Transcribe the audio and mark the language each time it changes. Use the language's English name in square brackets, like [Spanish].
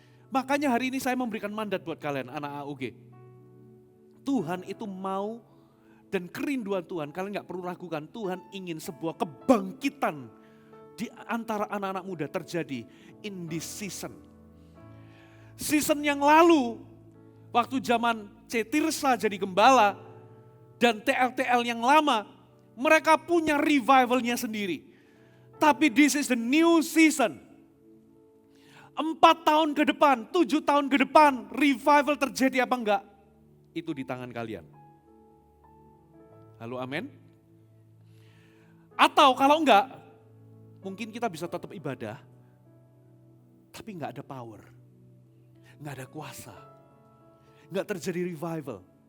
[Indonesian] Makanya hari ini saya memberikan mandat buat kalian anak AUG. Tuhan itu mau dan kerinduan Tuhan, kalian gak perlu ragukan, Tuhan ingin sebuah kebangkitan di antara anak-anak muda terjadi [English] in this season. [Indonesian] Season yang lalu, waktu zaman C. Tirsa jadi gembala, dan TL-TL yang lama, mereka punya revivalnya sendiri. Tapi [English] this is the new season. [Indonesian] 4 tahun ke depan, 7 tahun ke depan, revival terjadi apa enggak? Itu di tangan kalian. Halo amin? Atau kalau enggak, mungkin kita bisa tetap ibadah, tapi enggak ada power, enggak ada kuasa, enggak terjadi revival.